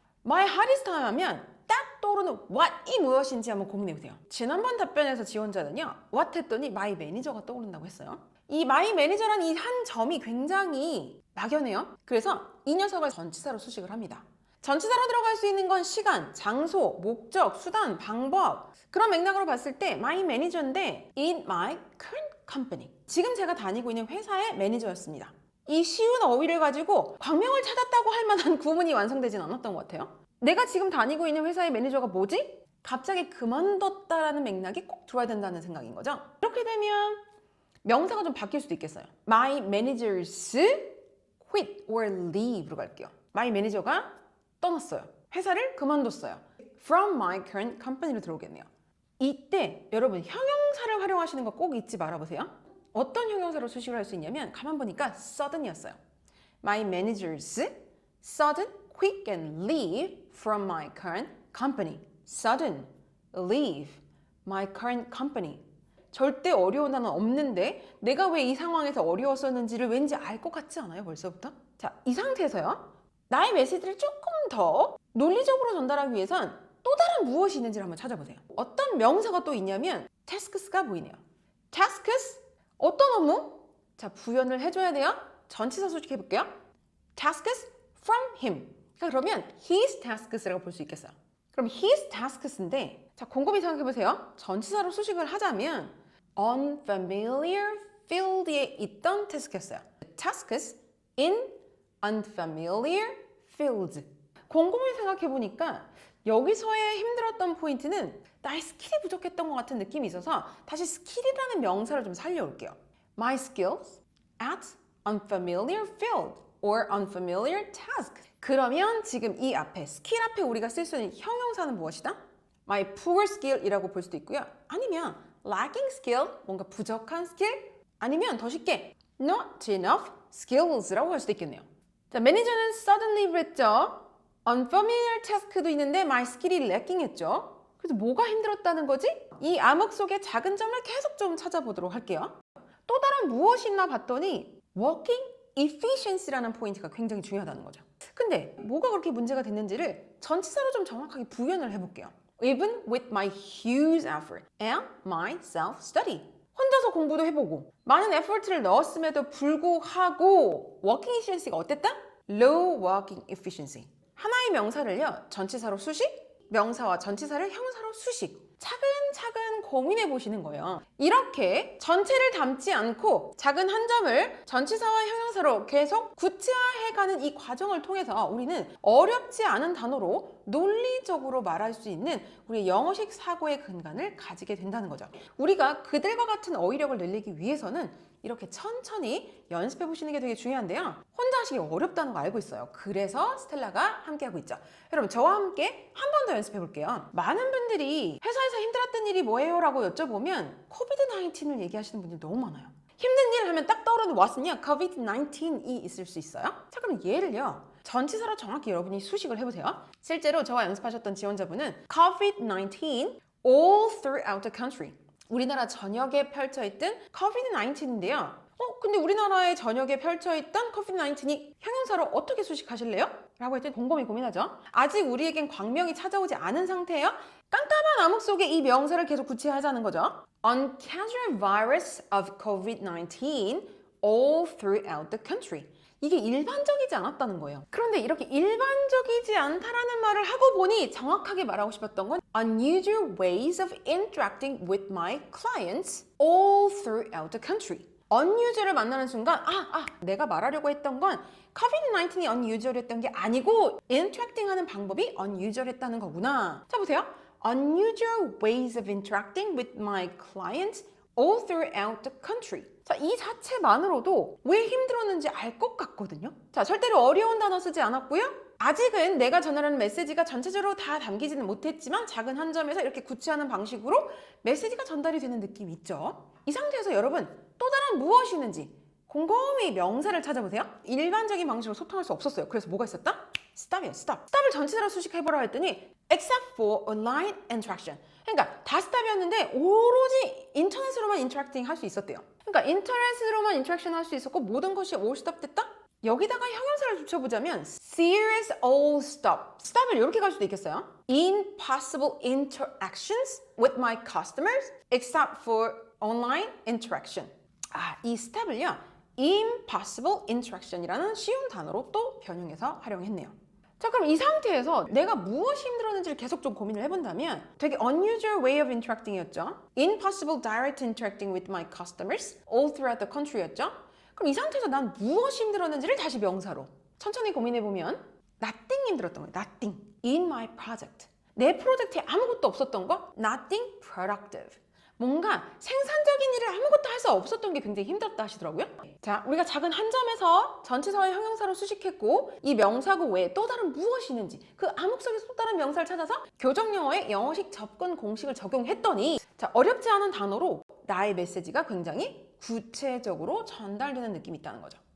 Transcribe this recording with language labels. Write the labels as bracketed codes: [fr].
[en] My hardest time [ko] 하면 딱 떠오르는 what이 무엇인지 한번 고민해 보세요. 지난번 답변에서 지원자는요, what 했더니 [en] my manager [ko] 가 떠오른다고 했어요. 이 [en] my manager [ko] 란 이 한 점이 굉장히 막연해요. 그래서 이 녀석을 전치사로 수식을 합니다. 전치사로 들어갈 수 있는 건 시간, 장소, 목적, 수단, 방법. 그런 맥락으로 봤을 때 [en] my manager인데 in my current company. [ko] 지금 제가 다니고 있는 회사의 매니저였습니다. 이 쉬운 어휘를 가지고 광명을 찾았다고 할 만한 구문이 완성되진 않았던 것 같아요. 내가 지금 다니고 있는 회사의 매니저가 뭐지? 갑자기 그만뒀다라는 맥락이 꼭 들어야 된다는 생각인 거죠. 이렇게 되면 명사가 좀 바뀔 수도 있겠어요. [en] My managers quit or leave로 갈게요. [ko] My manager가 떠났어요. 회사를 그만뒀어요. [en] From my current company로 들어오겠네요. [ko] 이때 여러분 형용사를 활용하시는 거 꼭 잊지 말아보세요. 어떤 형용사로 수식을 할 수 있냐면 가만 보니까 sudden이었어요. [en] My managers sudden quit and leave from my current company. Sudden leave my current company. [ko] 절대 어려운 단어는 없는데 내가 왜 이 상황에서 어려웠었는지를 왠지 알 것 같지 않아요? 벌써부터? 자, 이 상태에서요. 나의 메시지를 조금 더 논리적으로 전달하기 위해선 또 다른 무엇이 있는지를 한번 찾아보세요. 어떤 명사가 또 있냐면 tasks가 보이네요. tasks? 어떤 업무? 자, 부연을 해줘야 돼요. 전치사 수식해 볼게요. [en] tasks from him. [ko] 그러면 [en] his tasks [ko] 라고 볼 수 있겠어요. 그럼 his tasks인데, 자, 곰곰이 생각해 보세요. 전치사로 수식을 하자면 [en] unfamiliar field [ko] 에 있던 태스크였어요. [en] tasks in unfamiliar fields. [ko] 곰곰이 생각해 보니까 여기서의 힘들었던 포인트는 나의 스킬이 부족했던 것 같은 느낌이 있어서 다시 스킬이라는 명사를 좀 살려올게요. [en] My skills at unfamiliar field or unfamiliar task. [ko] 그러면 지금 이 앞에 스킬 앞에 우리가 쓸 수 있는 형용사는 무엇이다? [en] My poor skill [ko] 이라고 볼 수도 있고요. 아니면 [en] lacking skill, [ko] 뭔가 부족한 스킬. 아니면 더 쉽게 [en] not enough skills [ko] 라고 할 수도 있겠네요. 자, 매니저는 suddenly를 했죠. [en] unfamiliar task도 있는데 my skill이 lacking 했죠. [ko] 그래서 뭐가 힘들었다는 거지? 이 암흑 속의 작은 점을 계속 좀 찾아보도록 할게요. 또 다른 무엇이 있나 봤더니 [en] working efficiency [ko] 라는 포인트가 굉장히 중요하다는 거죠. 근데 뭐가 그렇게 문제가 됐는지를 전치사로 좀 정확하게 부연을 해볼게요. [en] Even with my huge effort and my self-study. [ko] 혼자서 공부도 해보고 많은 에포트를 넣었음에도 불구하고 [en] working efficiency [ko] 가 어땠다? [en] Low working efficiency. [ko] 하나의 명사를요, 전치사로 수식, 명사와 전치사를 형사로 수식. 차근차근 차근차근 고민해 보시는 거예요. 이렇게 전체를 담지 않고 작은 한 점을 전치사와 형용사로 계속 구체화해가는 이 과정을 통해서 우리는 어렵지 않은 단어로 논리적으로 말할 수 있는 우리 영어식 사고의 근간을 가지게 된다는 거죠. 우리가 그들과 같은 어휘력을 늘리기 위해서는 이렇게 천천히 연습해 보시는 게 되게 중요한데요. 혼자 하시기 어렵다는 거 알고 있어요. 그래서 스텔라가 함께하고 있죠. 여러분 저와 함께 한 번 더 연습해 볼게요. 많은 분들이 회사에서 힘들었던 일이 뭐예요? 라고 여쭤보면 코비드-19을 얘기하시는 분들이 너무 많아요. 힘든 일 하면 딱 떠오르는 what은요? COVID-19이 있을 수 있어요. 자 그럼 예를요. 전치사로 정확히 여러분이 수식을 해보세요. 실제로 저와 연습하셨던 지원자분은 [en] COVID-19 all throughout the country. [ko] 우리나라 전역에 펼쳐있던 COVID-19인데요. 근데 우리나라의 전역에 펼쳐있던 COVID-19이 형용사로 어떻게 수식하실래요? 라고 했더니 곰곰이 고민하죠. 아직 우리에겐 광명이 찾아오지 않은 상태예요. 깜깜한 암흑 속에 이 명사를 계속 구체화하자는 거죠. [en] On casual virus of COVID-19 all throughout the country. [ko] 이게 일반적이지 않았다는 거예요. 그런데 이렇게 일반적이지 않다라는 말을 하고 보니 정확하게 말하고 싶었던 건 [en] unusual ways of interacting with my clients all throughout the country. [ko] unusual을 만나는 순간 내가 말하려고 했던 건 COVID-19이 unusual 했던 게 아니고 interacting 하는 방법이 unusual 했다는 거구나. 자 보세요. [en] unusual ways of interacting with my clients all throughout the country. [ko] 자, 이 자체만으로도 왜 힘들었는지 알 것 같거든요. 자, 절대로 어려운 단어 쓰지 않았고요. 아직은 내가 전하려는 메시지가 전체적으로 다 담기지는 못했지만 작은 한 점에서 이렇게 구체하는 방식으로 메시지가 전달이 되는 느낌이 있죠. 이 상태에서 여러분 또 다른 무엇이 있는지 곰곰이 명사를 찾아보세요. 일반적인 방식으로 소통할 수 없었어요. 그래서 뭐가 있었다? [en] stop이에요, stop. stop을 [ko] 전체적으로 수식해보라고 했더니 [en] except for online interaction. [ko] 그러니까 다 stop이었는데 오로지 인터넷으로만 인터랙팅 할 수 있었대요. 그러니까 인터넷으로만 인터랙션 할 수 있었고 모든 것이 all stop 됐다? 여기다가 형용사를 붙여보자면 [en] serious all stop. [ko] stop을 이렇게 갈 수도 있겠어요. [en] impossible interactions with my customers except for online interaction. [ko] 이 stop을요. impossible interaction이라는 쉬운 단어로 또 변형해서 활용했네요. 자 그럼 이 상태에서 내가 무엇이 힘들었는지를 계속 좀 고민을 해본다면 되게 [en] unusual way of interacting [ko] 이었죠. [en] impossible direct interacting with my customers all throughout the country였죠. [ko] 그럼 이 상태에서 난 무엇이 힘들었는지를 다시 명사로 천천히 고민해보면 nothing 힘들었던 거예요. [en] nothing in my project. [ko] 내 프로젝트에 아무것도 없었던 거 [en] nothing productive. [ko] 뭔가 생산적인 일을 아무것도 할 수 없었던 게 굉장히 힘들었다 하시더라고요. 자, 우리가 작은 한 점에서 전치사와 형용사로 수식했고 이 명사구 외에 또 다른 무엇이 있는지 그 암흑 속에서 또 다른 명사를 찾아서 교정영어의 영어식 접근 공식을 적용했더니 자, 어렵지 않은 단어로 나의 메시지가 굉장히 구체적으로 전달되는 느낌이 있다는 거죠.